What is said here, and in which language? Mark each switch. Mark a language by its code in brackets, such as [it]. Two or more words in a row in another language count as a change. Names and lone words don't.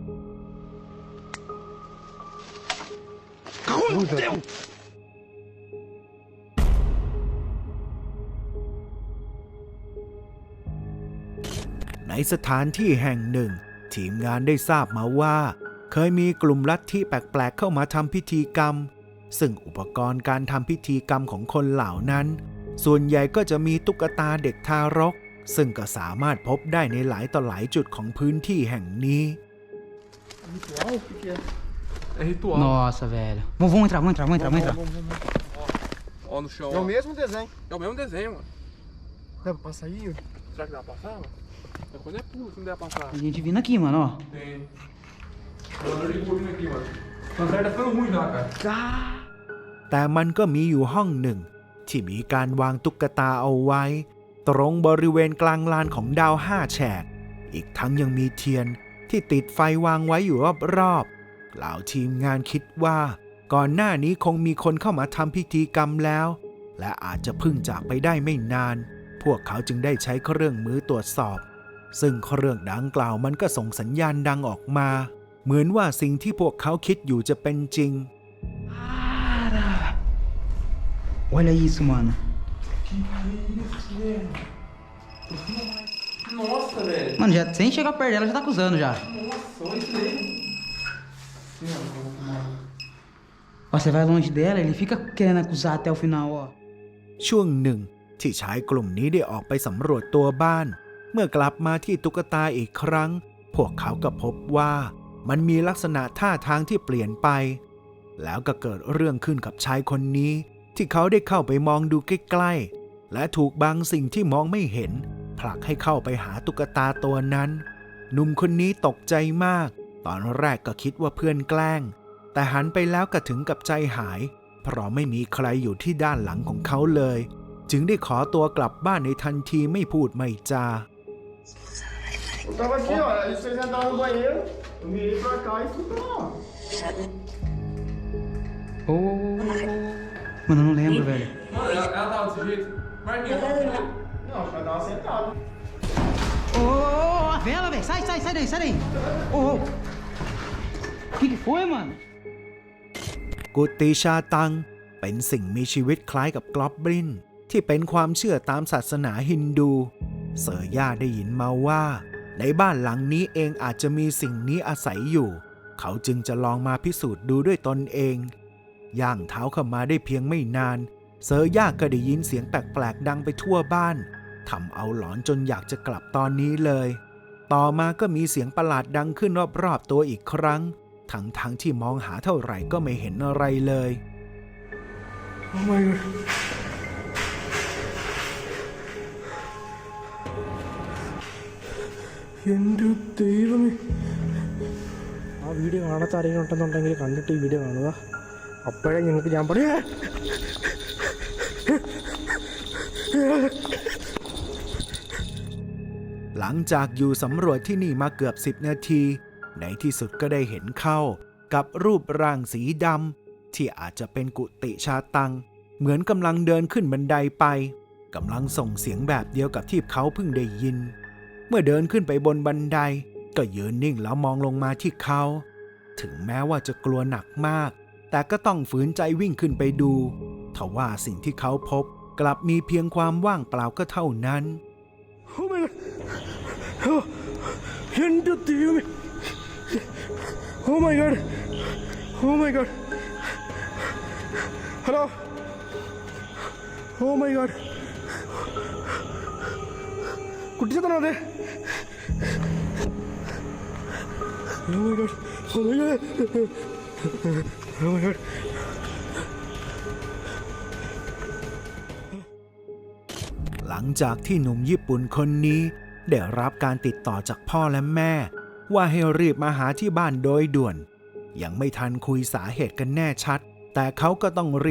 [th] ในสถานที่แห่งหนึ่งทีมงานได้ทราบมาว่าเคยมีกลุ่มลัทธิแปลกๆเข้ามาทำพิธีกรรมซึ่งอุปกรณ์การทำพิธีกรรมของคนเหล่านั้นส่วนใหญ่ก็จะมีตุ๊กตาเด็กทารกซึ่งก็สามารถพบได้ในหลายต่อหลายจุดของพื้นที่แห่งนี้ [pt] Ritual? O que é? É ritual. Nossa, velho. Vamos entrar. Ó, no chão. É o ó. mesmo desenho. É o mesmo desenho, mano. Dá pra passar aí? Será que dá pra passar, mano? É quando é puro que não dá pra passar. A gente vindo aqui, mano, ó. Tem. Agora ele vindo aqui, mano. O André tá ficando ruim já, cara. [th] แต่มันก็มีอยู่ห้องหนึ่งที่มีการวางตุ๊กตาเอาไว้ตรงบริเวณกลางลานของดาว5 แฉกอีกทั้งยังมีเทียนที่ติดไฟวางไว้อยู่รอบๆเหล่าทีมงานคิดว่าก่อนหน้านี้คงมีคนเข้ามาทำพิธีกรรมแล้วและอาจจะเพิ่งจากไปได้ไม่นานพวกเขาจึงได้ใช้เครื่องมือตรวจสอบซึ่งเครื่องดังกล่าวมันก็ส่งสัญญาณดังออกมาเหมือนว่าสิ่งที่พวกเขาคิดอยู่จะเป็นจริง [pt] Olha isso, mano. Nossa, velho. Mano, já, sem chegar perto dela, já tá acusando já. Nossa, olha isso aí. Ó, você vai longe dela, ele fica querendo acusar até o final, ó. [th] ช่วงหนึ่งที่ชายกลุ่มนี้ได้ออกไปสำรวจตัวบ้านเมื่อกลับมาที่ตุ๊กตาอีกครั้งพวกเขาก็พบว่ามันมีลัก ษณะท่าทางที่เปลี่ยนไปแล้วก็เกิดเรื่องขึ้นกับชายคนนี้ที่เขาได้เข้าไปมองดูใกล้ๆและถูกบางสิ่งที่มองไม่เห็นผลักให้เข้าไปหาตุ๊กตาตัวนั้นหนุ่มคนนี้ตกใจมากตอนแรกก็คิดว่าเพื่อนแกล้งแต่หันไปแล้วก็ถึงกับใจหายเพราะไม่มีใครอยู่ที่ด้านหลังของเขาเลยจึงได้ขอตัวกลับบ้านในทันทีไม่พูดไม่จา [pt] Eu tava aqui, ó. Aí vocês entraram no banheiro, eu mirei pra cá e fui pra lá. Ô, mano, eu não lembro, velho. Mano, ela tava desse jeito. Marquinhos, tava desse jeito. Não, acho que ela tava sentada. Ô, a vela, velho. Sai daí. Ô, que foi, mano? [th] กุฏิชาตังเป็นสิ่งมีชีวิตคล้ายกับกลอบลินที่เป็นความเชื่อตามศาสนาฮินดูเซอร์ย่าได้ยินมาว่าในบ้านหลังนี้เองอา จจะมีสิ่งนี้อาศัยอยู่เขาจึงจะลองมาพิสูจน์ดูด้วยตนเองย่างเท้าเข้ามาได้เพียงไม่นานเซอร์ย่าก็ได้ยินเสียงแปลกๆดังไปทั่วบ้านทำเอาหลอนจนอยากจะกลับตอนนี้เลยต่อมาก็มีเสียงประหลาดดังขึ้นรอบๆตัวอีกครั้งทั้งที่มองหาเท่าไหร่ก็ไม่เห็นอะไรเลย [en] Oh my god. [ml] എൻ്റെ ദൈവമേ ആ വീഡിയോ കാണാത്ത ആരെങ്കിലും ഉണ്ടെന്നുണ്ടെങ്കിൽ കണ്ടിട്ട് ഈ വീഡിയോ കാണുക അപ്പോഴേ ഞങ്ങൾക്ക് ഞാൻ പറയാ [th] หลังจากอยู่สำรวจที่นี่มาเกือบ10 นาทีในที่สุดก็ได้เห็นเข้ากับรูปร่างสีดำที่ อาจจะเป็นกุฏิชาตังเหมือนกำลังเดินขึ้นบันไดไปกำลังส่งเสียงแบบเดียวกับที่เขาเพิ่งได้ยินเมื่อเดินขึ้นไปบนบันไดก็ยืนนิ่งแล้วมองลงมาที่เขาถึงแม้ว่าจะกลัวหนักมากแต่ก็ต้องฝืนใจวิ่งขึ้นไปดูทว่าสิ่งที่เขาพบกลับมีเพียงความว่างเปล่าก็เท่านั้น [en] Oh my god. [ml] Oh, എൻ്റെ ദൈവമേ. [en] Oh my god. Oh my god. Hello. Oh my god. [ml] കുട്ടിച്ചേട്ടനാ അതെ. [en] Oh my god. Oh my god. Oh my god. [th] หลังจากที่หนุ่มญี่ปุ่นคนนี้ได้รับการติดต่อจากพ่อและแม่ว่าให้รีบมาหาที่บ้านโดยด่วนยังไม่ทันคุยสาเหตุกันแน่ชัดแต่เขาก็ต้องรี